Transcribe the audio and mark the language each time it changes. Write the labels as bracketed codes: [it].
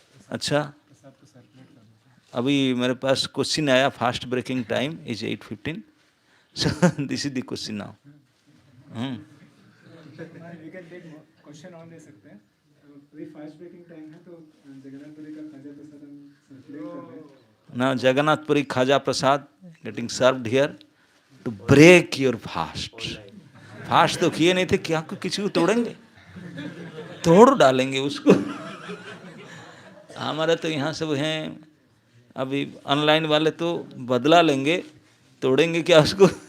[hi] अच्छा, अभी मेरे पास क्वेश्चन आया, [en] Fast breaking time is 8:15, so this is the question now. We can take question on [hi] ले सकते हैं। अभी फास्ट ब्रेकिंग टाइम है, तो जगन्नाथपुरी का खाजा प्रसाद हम सर्कुलेट कर रहे हैं। [en] Now Jagannathpuri Khaja Prasad getting served here to break your fast. [hi] Fast तो किए नहीं थे, क्या को किसी को तोड़ेंगे? तोड़ डालेंगे उसको। हमारे तो यहाँ सब हैं, अभी ऑनलाइन वाले तो बदला लेंगे, तोड़ेंगे क्या उसको?